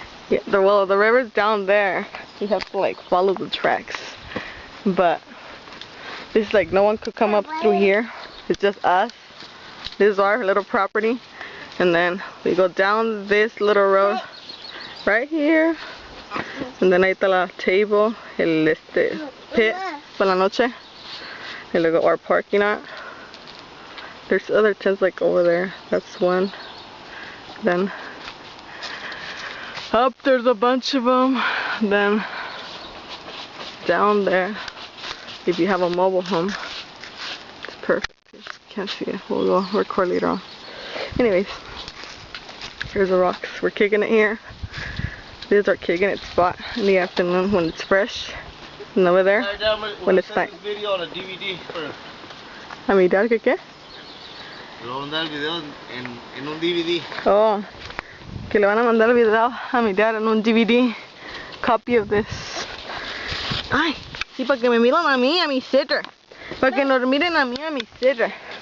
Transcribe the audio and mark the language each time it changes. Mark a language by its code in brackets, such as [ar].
[en] Yeah, the river's down there. You have to like follow the tracks. But this is like no one could come up through here. It's just us. This is our little property. And then we go down this little road right here. [es] And then ahí está la table, el pit for la noche. [en] And luego our parking lot. There's other tents like over there. That's one. Then up there's a bunch of them. Then down there, if you have a mobile home, it's perfect. You can't see it. We'll go record later on. Anyways, here's the rocks. We're kicking it here. This is our kicking it spot in the afternoon when it's fresh. And over there, when it's night. This video on a DVD for... [es] ¿A mi dad qué? Le voy a mandar el video en un DVD. Oh, que le van a mandar el video a mi dad en un DVD. [en] Copy of this. [es] Ay, sí, para que me miren a mí, a mi sister. Para que nos miren a mí, a mi sister.